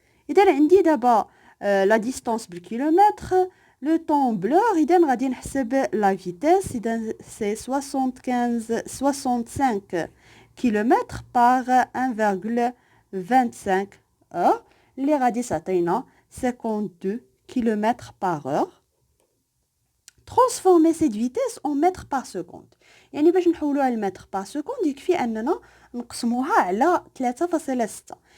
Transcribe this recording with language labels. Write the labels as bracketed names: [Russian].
[Arabic] اذا عندي دابا لا ديستونس بالكيلومتر، لو طون بلور، اذا غادي نحسب لا فيتيس. اذا سي 65 كيلومتر بار 1,25 اور اللي غادي تعطينا 52 [French] km par heure. Transformer cette vitesse en mètres par seconde. [Arabic] يعني باش نحولوها لمتر [French] par seconde [Arabic] يكفي أننا نقسموها على 3.6.